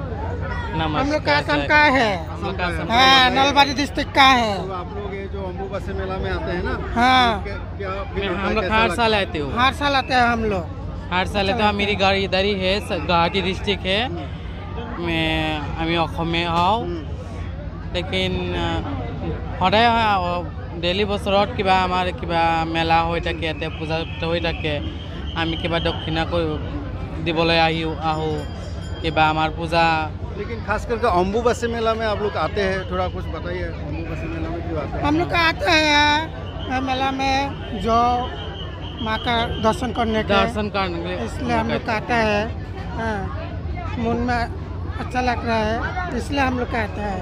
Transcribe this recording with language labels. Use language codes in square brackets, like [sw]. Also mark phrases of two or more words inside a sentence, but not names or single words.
[hi] हम लोग का असम का है, हाँ, नलबाड़ी डिस्ट्रिक्ट का है। तो आप लोग ये जो अम्बुबासी मेला में आते हैं ना, हाँ, हम लोग हर साल आते हो। हर साल आते हैं हम लोग, हर साल आते हैं। मेरी गाड़ी इधर ही है, गुवाहाटी डिस्ट्रिक्ट है। [as] मैं অসমে হওঁ, लेकिन সদায় ডেইলি বছৰত কিবা আমাৰ কিবা মেলা হৈ থাকে, ইয়াতে পূজা হৈ থাকে। আমি কিবা দক্ষিণা দিবলৈ আহোঁ, কিবা আমাৰ পূজা। [hi] लेकिन खास करके अम्बुबासी मेला में आप लोग आते हैं, थोड़ा कुछ बताइए। अम्बुबासी मेला में क्यों आते हैं? हम लोग का आते हैं मेला में जो माँ का दर्शन करने के, इसलिए हम लोग का आता है। हाँ, मन में अच्छा लग रहा है, इसलिए हम लोग का आता है।